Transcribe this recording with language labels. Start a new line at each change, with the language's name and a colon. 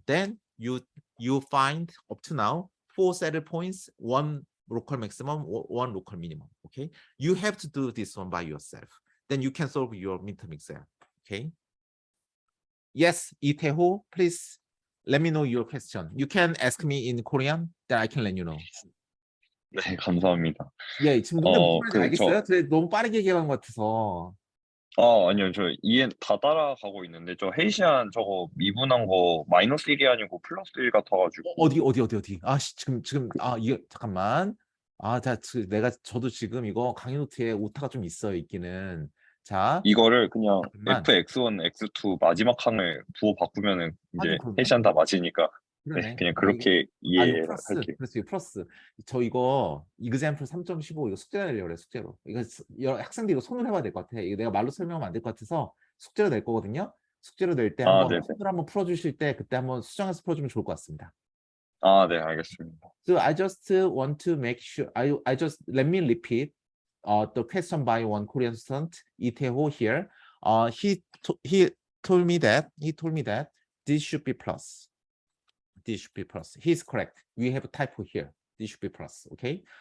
English: Then you find up to now 4 saddle points, 1 local maximum, 1 local minimum. Okay, you have to do this one by yourself. Then you can solve your midterm exam. Okay. Yes, Itaeho, please let me know your question. You can ask me in Korean, then I can let you know.
Korean: 네, 감사합니다. 예, 지금 근데 무슨 말인지 그 알겠어요? 저 너무 빠르게 얘기한 것 같아서. 아니요, 저 이해 다 따라가고 있는데 저 헤이시안 저거 미분한 거 -1이 아니고 +1 같아가지고. 어디? 아, 지금 이게 잠깐만. 저도 지금 이거 강의 노트에 오타가 좀 있어요, 있기는. 자, 이거를 그냥 잠깐만. fx1, x2 마지막 항을 부호 바꾸면은 이제 하긴 그러네. 헤이시안 다 맞으니까. 그러네. 네, 그냥 그렇게 이거 플러스. 이해할게요. 그래서 이거 플러스. 저 이거 example 3.15 이거 숙제 내려고 그래, 숙제로. 이거 학생들이 이거 손을 해봐야 될 것 같아. 이거 내가 말로 설명하면 안 될 것 같아서 숙제로 낼 거거든요. 숙제로 낼 때 한번 네네. 손을 한번 풀어주실 때 그때 한번 수정해서 풀어주면 좋을 것 같습니다. 네, 알겠습니다.
English: So I just want to make sure. I just let me repeat the question by one Korean student, Itaeho here. He told me that this should be plus. This should be plus. He's correct. We have a typo here. This should be plus. Okay.